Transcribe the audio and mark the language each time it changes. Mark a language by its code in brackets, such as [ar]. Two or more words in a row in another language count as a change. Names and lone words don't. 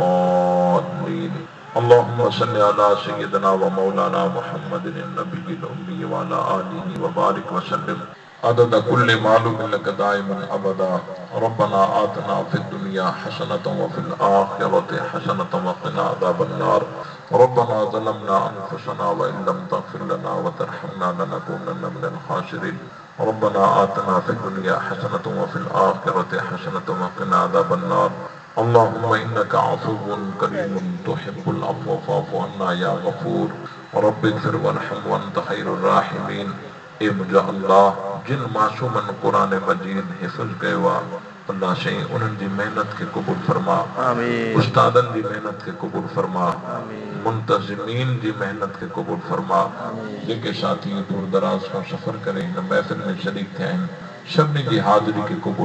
[ar] الضالين اللهم صل على سيدنا ومولانا محمد النبي الأمي وعلى آله وبارك وسلم عدد كل معلوم لك دائما أبدا ربنا آتنا في الدنيا حسنة وفي الآخرة حسنة وقنا عذاب النار ربنا ظلمنا أنفسنا وإن لم تغفر لنا وترحمنا لنكونن من الخاسرين ربنا آتنا في الدنيا حسنة وفي الآخرة حسنة وقنا عذاب النار اللهم إنك عفو كريم تحب العفو فاعف عنا يا غفور رب اغفر وارحم وأنت خير الراحمين [sd] اے मुंहिंजा अल्लाह जिन मासूमनि क़ुरान मजीद हिफ़्ज़ कयो आहे अल्लाह साईं उन्हनि जी महिनत खे क़बूल फरमा उस्तादनि जी महिनत खे क़बूल फरमा मुंतज़िमीन जी महिनत खे क़बूल फरमा जेके साथी दूर दराज खां सफ़र करे हिन महफ़िल में शरीक थिया आहिनि सभिनी जी हाज़िरी खे क़बूल